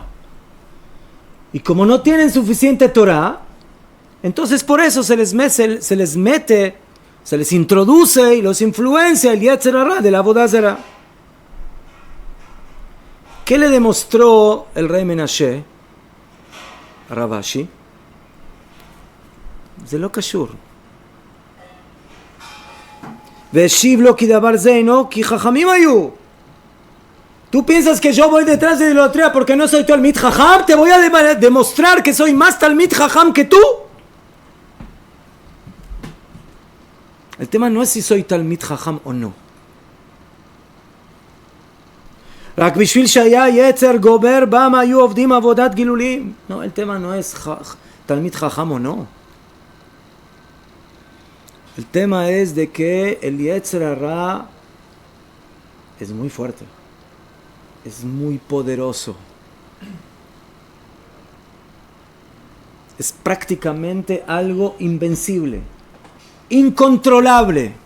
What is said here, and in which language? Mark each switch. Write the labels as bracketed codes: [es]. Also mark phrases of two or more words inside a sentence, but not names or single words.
[es] Y como no tienen suficiente Torah, entonces por eso se les introduce y los influencia el [he] יצר הרע [es] de la [he] עבודה זרה. [es] ¿Qué le demostró el rey Menashe a Ravashi? [he] זה לא קשור. והשיב לו כי דבר זה אינו כי חכמים היו. [es] ¿Tú piensas que yo voy detrás de la idolatría porque no soy [he] תלמיד חכם? [es] Te voy a demostrar que soy más [he] תלמיד חכם [es] que tú. El tema no es si soy [he] תלמיד חכם [es] o no. [he] רק בשביל שהיה יצר גובר בם היו עובדים עבודת גילולים. [es] No, el tema no es [he] תלמיד חכם [es] o no. El tema es de que el [he] יצר הרע [es] es muy fuerte, es muy poderoso, es prácticamente algo invencible, incontrolable.